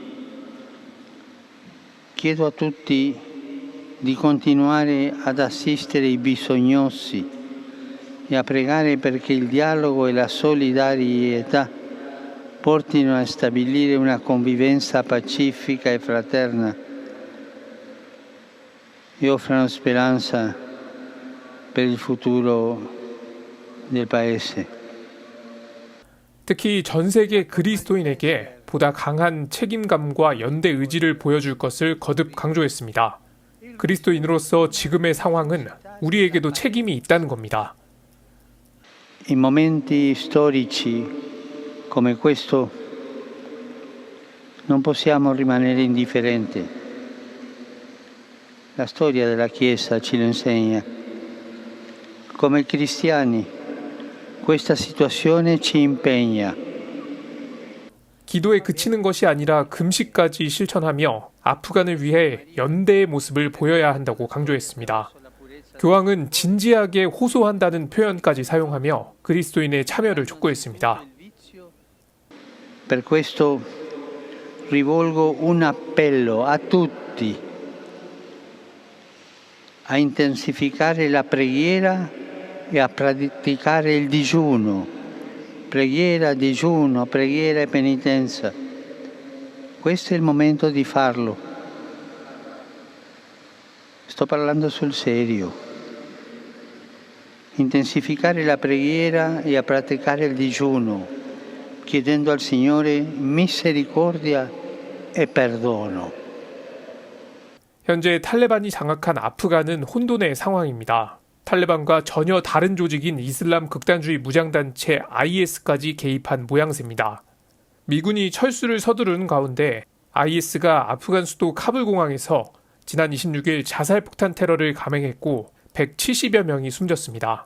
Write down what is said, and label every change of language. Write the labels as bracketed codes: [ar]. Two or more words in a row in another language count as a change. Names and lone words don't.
[it] Chiedo a tutti di continuare ad assistere i bisognosi e a pregare perché il dialogo e la solidarietà portino a stabilire una convivenza pacifica e fraterna e offrano speranza per il futuro del Paese. [ko] 특히 전 세계 그리스도인에게 보다 강한 책임감과 연대 의지를 보여줄 것을 거듭 강조했습니다. 그리스도인으로서 지금의 상황은 우리에게도 책임이 있다는 겁니다. [it] In momenti storici come questo non possiamo rimanere indifferenti. La storia della Chiesa ci lo insegna. Come cristiani, questa situazione ci impegna. [ko] 기도에 그치는 것이 아니라 금식까지 실천하며 아프간을 위해 연대의 모습을 보여야 한다고 강조했습니다. 교황은 진지하게 호소한다는 표현까지 사용하며 그리스도인의 참여를 촉구했습니다. [it] Per questo rivolgo un appello a tutti a intensificare la preghiera e a praticare il digiuno. Preghiera, digiuno, preghiera e penitenza. Questo è il momento di farlo. Sto parlando sul serio. Intensificare la preghiera e a praticare il digiuno, chiedendo al Signore misericordia e perdono. [ko] 현재 탈레반이 장악한 아프간은 혼돈의 상황입니다. 탈레반과 전혀 다른 조직인 이슬람 극단주의 무장단체 IS까지 개입한 모양새입니다. 미군이 철수를 서두르는 가운데 IS가 아프간 수도 카불 공항에서 지난 26일 자살폭탄 테러를 감행했고 170여 명이 숨졌습니다.